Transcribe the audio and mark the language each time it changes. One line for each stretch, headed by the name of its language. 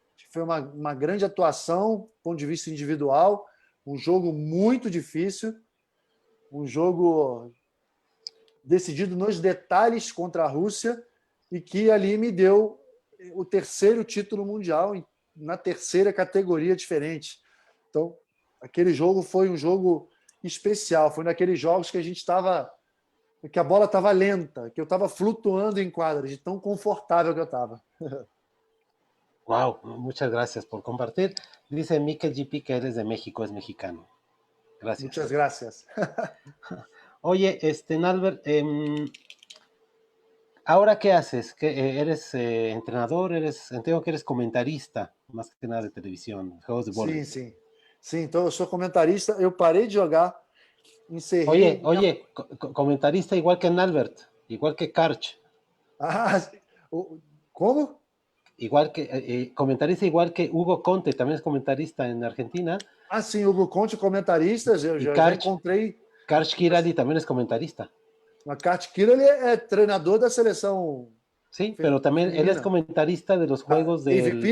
Portuguese: Foi uma grande atuação, do ponto de vista individual, um jogo muito difícil, um jogo decidido nos detalhes contra a Rússia e que ali me deu o terceiro título mundial na terceira categoria diferente. Então, aquele jogo foi um jogo especial, foi naqueles jogos que a bola estava lenta, que eu estava flutuando em quadra, de tão confortável que eu estava.
Spanish: Wow, muchas gracias por compartir. Dice Mikel GP que eres de México, es mexicano. Gracias. Muchas gracias. Oye, Nalbert, ¿ahora qué haces? ¿Eres entrenador? Entiendo que eres comentarista, más que nada de televisión, juegos de vôlei.
Portuguese: Sim, então eu sou comentarista. Eu parei de jogar, encerrei.
Spanish: Oye, comentarista igual que Nalbert, igual que Karch.
Portuguese: Como?
Spanish: Igual que comentarista igual que Hugo Conte, también es comentarista en Argentina.
Portuguese: Sim, Hugo Conte, comentarista. Eu já encontrei.
Spanish: Karch Kirali también es comentarista.
Portuguese: A Karch Kirali é treinador da seleção.
Spanish: Sí, pero también femenina. Él es comentarista de los juegos de